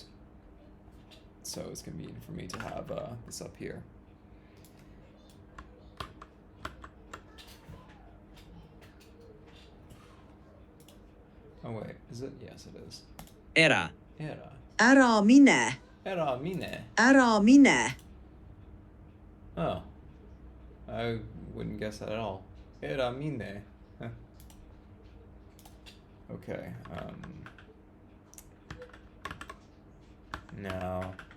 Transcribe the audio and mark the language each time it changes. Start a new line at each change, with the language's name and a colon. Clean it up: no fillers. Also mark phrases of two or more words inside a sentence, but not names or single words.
English: So it's convenient for me to have this up here. Oh wait, is it? Yes, it is.
Estonian: Era. Era. Ära mine. Ära mine. Ära mine. Oh.
English: I wouldn't guess that at all.
Estonian: Era mine. Huh. Okay.
English: No.